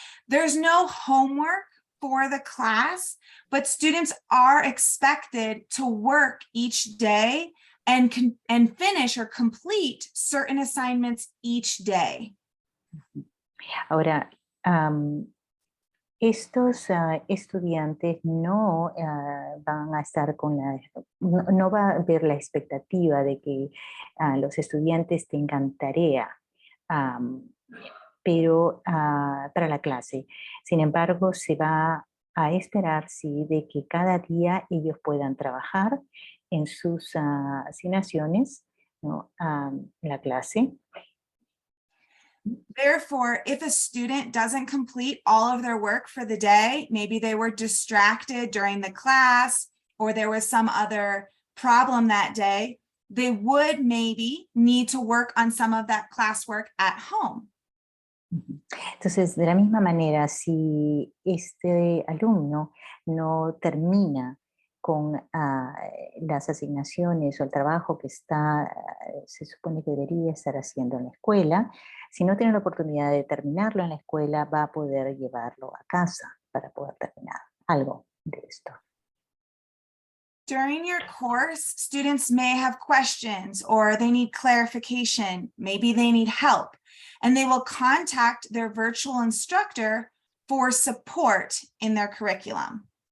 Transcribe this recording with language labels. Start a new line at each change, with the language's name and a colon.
English: There's no homework for the class, but students are expected to work each day and finish or complete certain assignments each day.
Spanish: Ahora, estos estudiantes no van a estar no va a haber la expectativa de que los estudiantes tengan tarea, pero para la clase. Sin embargo, se va a esperar, sí, de que cada día ellos puedan trabajar en sus asignaciones, ¿no? En la clase.
English: Therefore, if a student doesn't complete all of their work for the day, maybe they were distracted during the class or there was some other problem that day, they would maybe need to work on some of that classwork at home.
Spanish: Entonces, de la misma manera, si este alumno no termina con las asignaciones o el trabajo que se supone que debería estar haciendo en la escuela, si no tiene la oportunidad de terminarlo en la escuela, va a poder llevarlo a casa para poder terminar algo de esto.
English: During your course, students may have questions or they need clarification, maybe they need help, and they will contact their virtual instructor for support in their curriculum.